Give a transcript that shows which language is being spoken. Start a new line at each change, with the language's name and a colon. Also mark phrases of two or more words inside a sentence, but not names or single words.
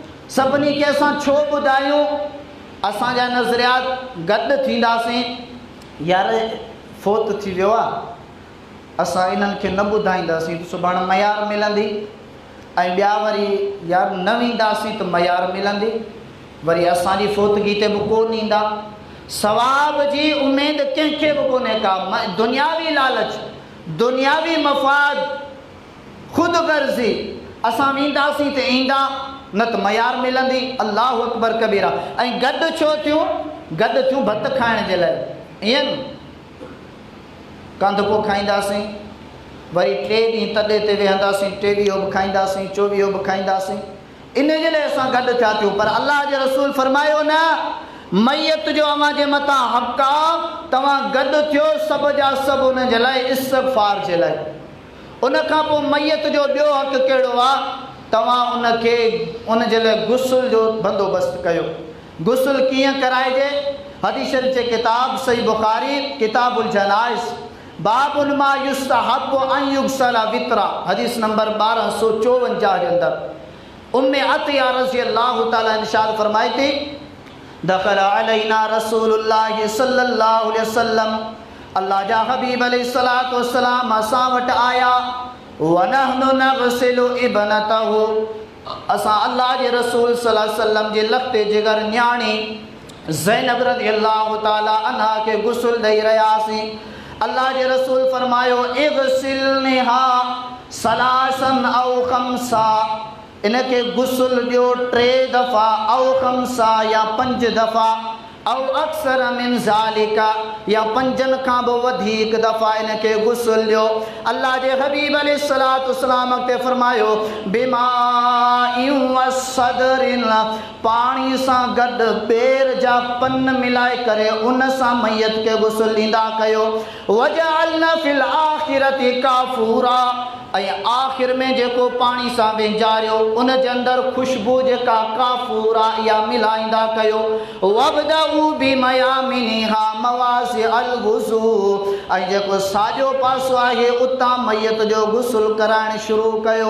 Sindhi: सभिनी खे असां छो ॿुधायूं? असांजा नज़रियात गॾु थींदासीं, यार फोत थी वियो आहे, असां इन्हनि खे न ॿुधाईंदासीं त सुभाणे मयार मिलंदी, ऐं ॿिया वरी यार न वेंदासीं त मयार मिलंदी, वरी असांजी फोतगी ते बि कोन ईंदा। सवाब जी उमेद कंहिंखे बि कोन्हे का। दुनियावी लालच, दुनियावी मफ़ाद, ख़ुदि गर्ज़ी, असां वेंदासीं त ईंदा, न त मयार मिलंदी।
Arabic: الله أكبر كبيرا.
Sindhi: ऐं गॾु छो थियूं? गॾु थियूं भत खाइण जे लाइ। ईअं न कंदको खाईंदासीं, वरी 3 ॾींहं तॾे ते वेहंदासीं, 23 बि खाईंदासीं, 24 बि खाईंदासीं। इन जे लाइ असां गॾु थिया थियूं। पर अल्लाह जे रसूल फरमायो न, मैयत जो अव्हां जे मथां हक़ आहे, तव्हां गॾु थियो सभ जा सभु उन जे लाइ इस्तग़फ़ार जे लाइ। उन खां पोइ मैयत जो ॿियो हक़ कहिड़ो आहे? तव्हां उनखे उन जे लाइ गुस्ल जो बंदोबस्तु कयो। गुस्ल कीअं कराइजे? हदीस शरीफ़ जे किताब सही बुखारी किताबुल जनाइज़ बाबुल मा युस्तहब्बु अन युग़सला वित्रा, हदीस नंबर 1254 जे अंदर उम्मे अतिया
Arabic: رضي الله تعالى
Sindhi: इरशाद फरमाई थी,
Arabic: دخل علينا رسول الله صلى الله عليه وسلم,
Sindhi: अल्लाह जा हबीब
Arabic: عليه الصلاة والسلام
Sindhi: असां वटि आया,
Arabic: ونحن نغسل ابنته,
Sindhi: असां अल्लाह जे रसूल
Arabic: صلى الله عليه وسلم
Sindhi: जे लख़्ते जिगर न्याणी ज़ैनब
Arabic: رضي الله تعالى عنها
Sindhi: के गुस्ल ॾेई रहियासीं। अल्लाह जे रसूल फरमायो,
Arabic: اغسلنها ثلاثا أو خمسا,
Sindhi: इनके गुस्ल ॾियो 3 दफ़ा,
Arabic: أو خمسا
Sindhi: या 5 दफ़ा,
Arabic: أو أكثر من ذلك
Sindhi: या 5 खां बि वधीक दफ़ा इनके गुस्ल ॾियो। अल्लाह जे हबीब
Arabic: عليه الصلاة والسلام
Sindhi: ते फरमायो,
Arabic: بماء وسدر,
Sindhi: पाणी सां गॾु पेर जा पन मिलाए करे उन सां मैयत के गुस्ल ॾींदा कयो।
Arabic: واجعلن في الآخرة كافورا,
Sindhi: ऐं आख़िर में जेको पाणी सां वेंजारियो उन जे अंदरि ख़ुशबू जेका काफूरा इहा मिलाईंदा कयो।
Arabic: وابدأن بميامنها ومواضع الوضوء,
Sindhi: ऐं जेको साॼो पासो आहे उतां मैयत जो गुस्ल कराइणु शुरू कयो।